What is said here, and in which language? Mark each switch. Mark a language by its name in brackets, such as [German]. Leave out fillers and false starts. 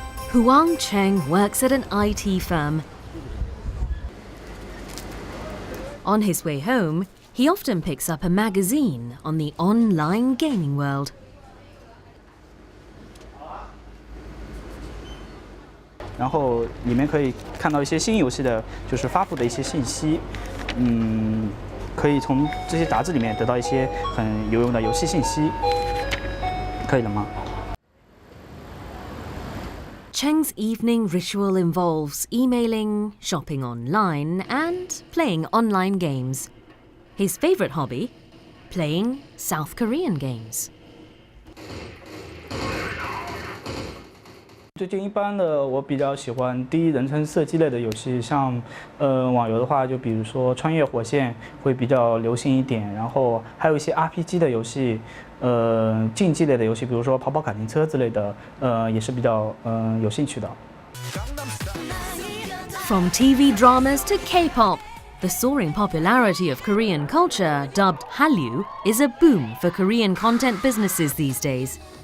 [English] Huang Cheng works at an IT firm. On his way home, he often picks up a magazine on the online gaming world. [Chinese] 然后里面可以看到一些新游戏的，就是发布的一些信息。可以从这些杂志里面得到一些很有用的游戏信息。可以了吗？ [English] Cheng's evening ritual involves emailing, shopping online, and playing online games. His favorite hobby? Playing South Korean games. [Chinese] 最近一般的，我比较喜欢第一人称射击类的游戏，像网游的话，就比如说《穿越火线》会比较流行一点，然后还有一些 RPG 的游戏，竞技类的游戏，比如说跑跑卡丁车之类的，也是比较有兴趣的。 [English] From TV dramas to K-pop, the soaring popularity of Korean culture, dubbed Hallyu, is a boom for Korean content businesses these days.